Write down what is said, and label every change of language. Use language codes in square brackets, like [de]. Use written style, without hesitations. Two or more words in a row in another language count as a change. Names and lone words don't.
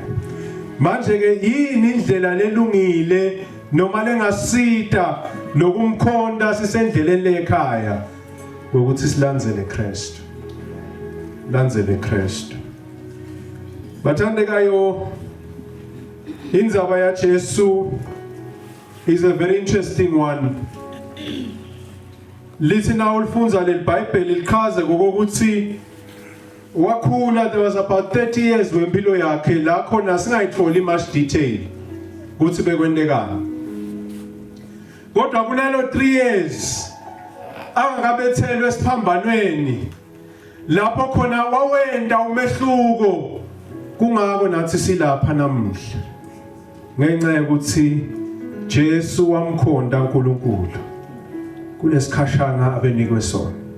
[ss] Manje ke yini indlela lelungile noma lengasita lokumkhonda sisendleleni lekhaya ukuthi silandzele Kristu. Landzele Kristu. Bathandekayo indzaba ya Jesu [en] is a very interesting one. [ss] Lithi na ulifunza leBhayibheli lichaze ngokuthi wakhula [en] there was about 30 years [ss] wempilo yakhe la khona singayitholi [en] much detail [ss] ukuthi bekwendekani. Kodwa kunalo 3 years angakabethelwe esiphambanweni lapho khona wawenda umehluko kungako nathi silapha namuhla ngenxa yokuthi Jesu wamkhonda uNkulunkulu kulesikhashana abenikwe sona.